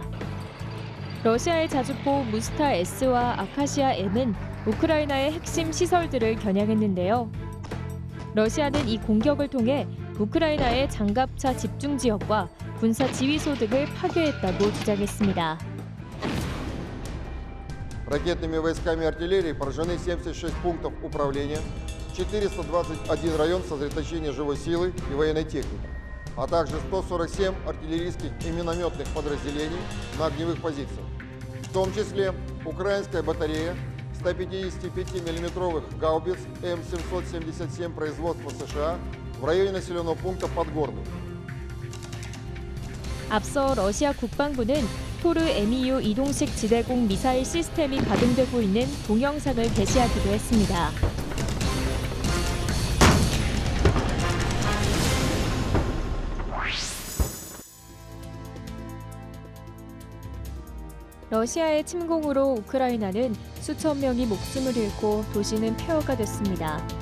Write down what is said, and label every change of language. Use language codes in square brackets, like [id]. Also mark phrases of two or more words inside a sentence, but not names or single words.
[ko] 러시아의 자주포 무스타 S와 아카시아 M은 우크라이나의 핵심 시설들을 겨냥했는데요. 러시아는 이 공격을 통해 우크라이나의 장갑차 집중 지역과 군사 지휘소 등을 파괴했다고 주장했습니다. [ru] Ракетными войсками артиллерии поражены 76 пунктов управления, 421 район сосредоточения живой силы и военной техники, а также 147 артиллерийских и минометных подразделений на огневых позициях, в том числе украинская батарея 155 мм гаубиц М777 производства США в районе населенного пункта Подгорный. [ko] 앞서 러시아 국방부는 토르 MEU 이동식 지대공 미사일 시스템이 가동되고 있는 동영상을 게시하기도 했습니다. 러시아의 침공으로 우크라이나는 수천 명이 목숨을 잃고 도시는 폐허가 됐습니다.